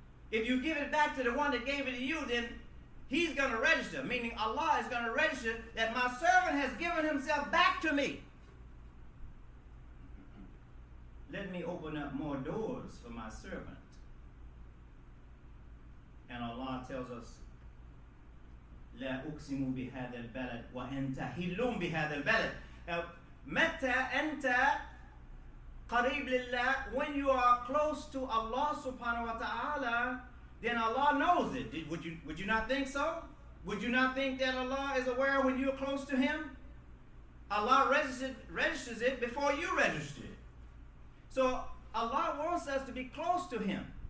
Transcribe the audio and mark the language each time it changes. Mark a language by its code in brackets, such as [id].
[en] If you give it back to the one that gave it to you, then he's going to register, meaning Allah is going to register that my servant has given himself back to me. Let me open up more doors for my servant. [ar] And Allah tells us, لا أقسم بهذا البلد وأنت حل بهذا البلد. متى أنت قريب لله, [en] when you are close to Allah subhanahu wa ta'ala, then Allah knows it. Would you not think so? Would you not think that Allah is aware when you're close to Him? Allah registers it before you register it. So Allah wants us to be close to Him.